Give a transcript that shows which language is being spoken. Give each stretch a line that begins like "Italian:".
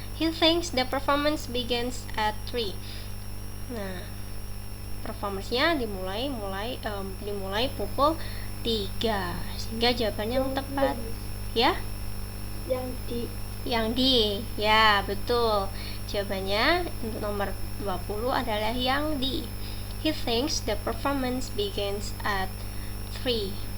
English: He thinks the performance begins at 3.
Indonesian: Nah, performance-nya dimulai pukul 3, sehingga jawabannya yang tepat ya. Yang D ya, betul. Jawabannya untuk nomor 20 adalah yang D.
English: He thinks the performance begins at 3.